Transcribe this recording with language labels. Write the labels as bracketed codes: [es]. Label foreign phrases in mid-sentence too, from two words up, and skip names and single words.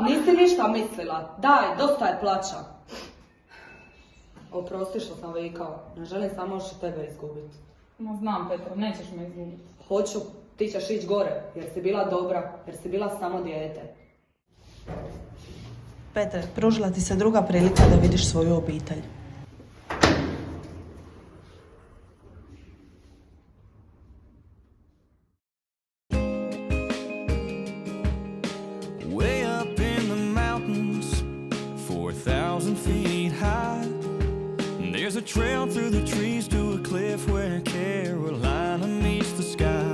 [hr] Nisi ništa mislila. Daj, dosta je plaća. Oprosti što sam vikao. Ne želim samo još i tebe izgubiti. Ma znam, Petra, nećeš me izgubiti. Hoću, ti ćeš ići gore, jer si bila dobra, jer si bila samo dijete. Petre, pružila ti se druga prilika da vidiš svoju obitelj. [en] Way up in the mountains, 4,000 feet high. There's a trail through the trees to a cliff where Carolina meets the sky.